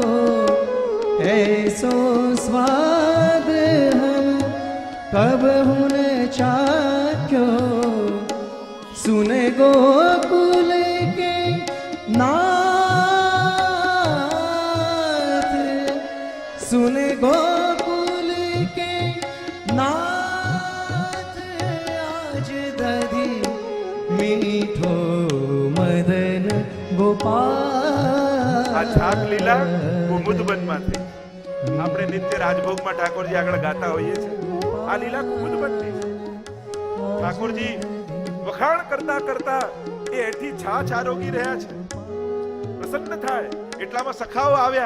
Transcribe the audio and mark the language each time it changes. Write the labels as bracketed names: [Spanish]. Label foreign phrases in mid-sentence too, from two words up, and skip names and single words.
[Braj] ऐसो स्वाद हम कबहू न चाख्यो, सुन गोकुल के नाथ, सुन गोकुल के नाथ आज दधी, मीठो मदन गोपाल. [Gujarati] આ છાક લીલા કુમુદબન માંથી આપણે નિત્ય રાજભોગમાં ઠાકોરજી આગળ ગાતા હોઈએ છીએ. આ લીલા કુમુદબનની છે. ઠાકોરજી વખાણ કરતા કરતા એ એઠી છાછ આરોગી રહ્યા છે. પ્રસન્ન થાય એટલામાં સખાઓ આવ્યા.